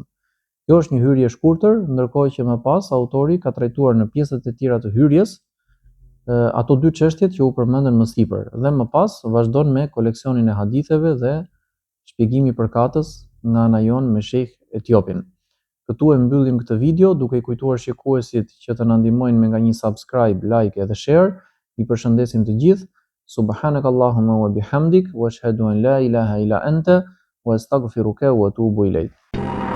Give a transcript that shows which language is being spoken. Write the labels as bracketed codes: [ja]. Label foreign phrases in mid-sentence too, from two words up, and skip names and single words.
[sq] Kjo është një hyrje e shkurtër, ndërkohë që më pas autori ka trajtuar në pjesët e tjera të hyrjes ato dy çështjet që u përmendën më sipër, dhe më pas vazhdon me koleksionin e haditheve dhe shpjegimi i përkatës nga ana jon me Sheikh Etiopin. Këtu e mbyllim këtë video duke i kujtuar shikuesit që të na ndihmojnë me nga një subscribe, like edhe share. I përshëndesim të gjithë. [ar] سبحانك اللهم وبحمدك وأشهد أن لا إله إلا أنت وأستغفرك وأتوب إليك.